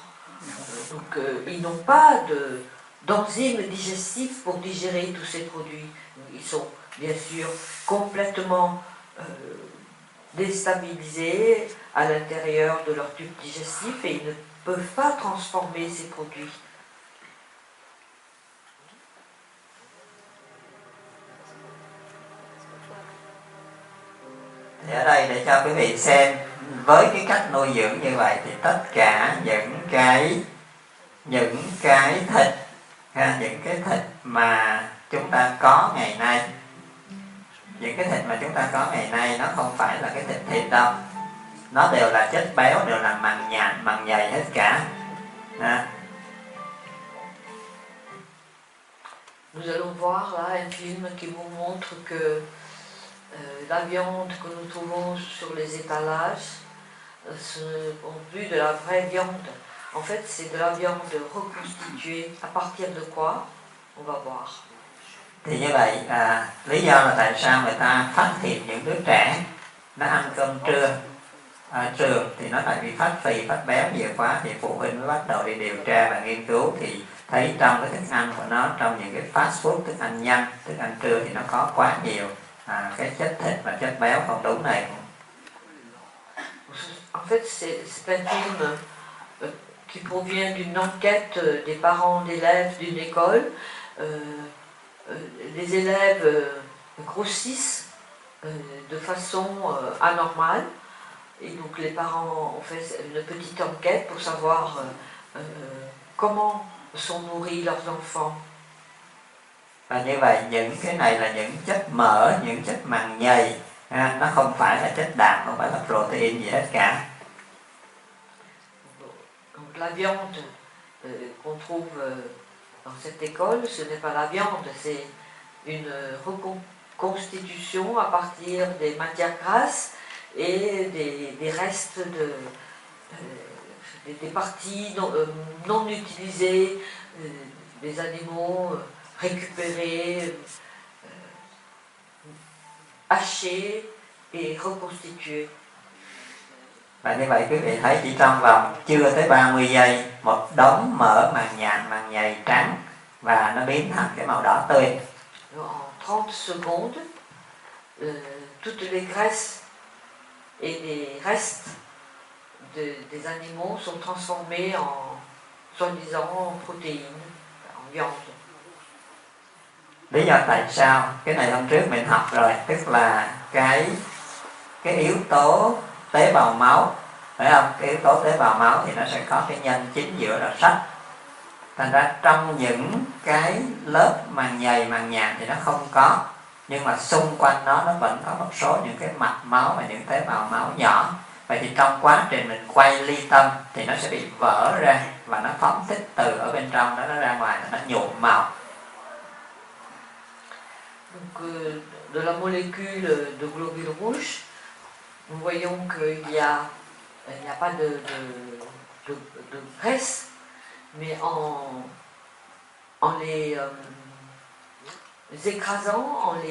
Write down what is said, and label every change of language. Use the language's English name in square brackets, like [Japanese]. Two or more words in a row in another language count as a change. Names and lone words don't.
[French] Donc ils n'ont pas d'enzymes digestifs pour digérer tous ces produits. Ils sont bien sûr complètement déstabilisés à l'intérieur de leur tube digestif et ils ne peuvent pas transformer ces produits. [Vietnamese] Thì ở đây để cho quý vị xem, với cái cách nuôi dưỡng như vậy thì tất cả những cái thịt, những cái thịt mà chúng ta có ngày nay, những cái thịt mà chúng ta có ngày nay nó không phải là cái thịt đâu, nó đều là chất béo, đều là màng nhàn, màng nhầy hết cả. [French] Nous allons voir là un film qui vous montre que la viande que nous trouvons sur les étalages, ce n'est plus de la vraie viande. En fait, c'est de la viande reconstituée. À partir de quoi? On va voir. [Vietnamese] Thì như vậy, lý do là tại sao người ta phát hiện những đứa trẻ nó ăn cơm trưa ở trường thì nó tại vì phát phì, phát béo nhiều quá, thì phụ huynh mới bắt đầu đi điều tra và nghiên cứu, thì thấy trong cái thức ăn của nó, trong những cái [English] fast food, [Vietnamese] thức ăn nhanh, thức ăn trưa thì nó có quá nhiều cái chất thịt và chất béo không đúng này. [French] En fait, c'est un film qui provient d'une enquête des parents d'élèves d'une école. Les élèves grossissent de façon anormale et donc les parents ont fait une petite enquête pour savoir comment sont nourris leurs enfants. [Vietnamese] Và như vậy những cái này là những chất mỡ, những chất màng nhầy, nó không phải là chất đạm, không phải là protein gì hết cả. [French] Donc la viande qu'on trouve dans cette école, ce n'est pas la viande, c'est une reconstitution à partir des matières grasses et des restes des parties non utilisées des animaux récupérés, hachés et reconstitués. [Vietnamese] Và như vậy quý vị thấy chỉ trong vòng chưa tới 30 giây, một đống mỡ màng nhàn, màng nhầy trắng và nó biến thành cái màu đỏ tươi. [French] En 30 secondes, toutes les graisses et les restes des animaux sont transformés en soi-disant protéines, en viande. [Vietnamese] Lý do tại sao? Cái này hôm trước mình học rồi, tức là cái yếu tố tế bào máu, phải không? Cái yếu tố tế bào máu thì nó sẽ có cái nhân chính giữa là sắt. Thành ra trong những cái lớp màng nhầy, màng nhàn thì nó không có, nhưng mà xung quanh nó vẫn có một số những cái mạch máu và những tế bào máu nhỏ. Vậy thì trong quá trình mình quay ly tâm thì nó sẽ bị vỡ ra và nó phóng thích từ ở bên trong đó nó ra ngoài, nó nhuộm màu. [French] Donc, de la molécule de globules rouges, nous voyons qu'il n'y a pas de graisse, mais en les écrasant,